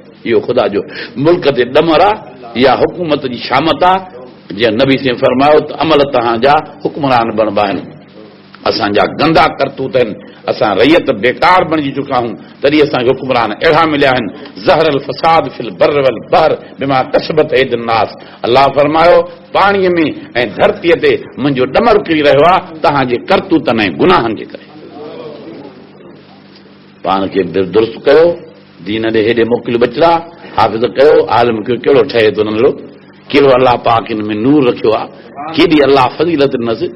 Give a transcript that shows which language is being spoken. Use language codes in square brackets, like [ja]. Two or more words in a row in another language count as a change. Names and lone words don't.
[sd] इहो ख़ुदा जो मुल्क ते ॾमर आहे या हुकूमत जी शामत आहे। जीअं नबी से फरमायो त अमल तव्हांजा हुक्मरान बणिबा आहिनि। असांजा गंदा करतूत आहिनि, असां रैयत बेकार बणिजी चुका आहियूं, तॾहिं असांखे हुक्मरान अहिड़ा मिलिया आहिनि। [ar] ظهر الفساد في البر والبحر بما كسبت أيدي الناس. [sd] अल्लाह फरमायो पाणीअ में ऐं धरतीअ ते मुंहिंजो ॾमर किरी रहियो आहे तव्हांजे करतूतनि ऐं गुनाहनि जे करे। पाण खे दुरुस्त कयो, दीन ॾे हेॾे मोकिलियो बचड़ा, हाफ़िज़ कयो, आलिम कयो, कहिड़ो ठहे थो नंढड़ो, कहिड़ो अल्लाह पाक हिन में नूर रखियो आहे, केॾी अल्लाह फज़ीलत ॾिनसि।